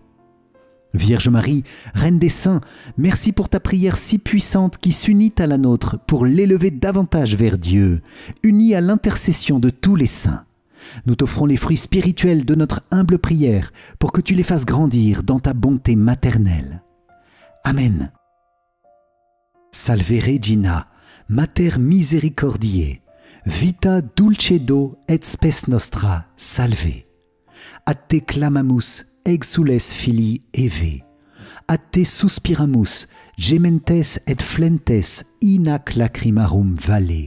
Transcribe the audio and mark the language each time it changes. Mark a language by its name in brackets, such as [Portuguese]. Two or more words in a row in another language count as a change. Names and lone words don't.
[French] Vierge Marie, Reine des Saints, merci pour ta prière si puissante qui s'unit à la nôtre pour l'élever davantage vers Dieu, unie à l'intercession de tous les saints. Nous t'offrons les fruits spirituels de notre humble prière pour que tu les fasses grandir dans ta bonté maternelle. Amen. [Latin] Salve Regina, Mater Misericordiae, Vita dulcedo et spes nostra, salve. A te clamamus, exules filii Eve. A te suspiramus, gementes et flentes, in ac lacrimarum vale.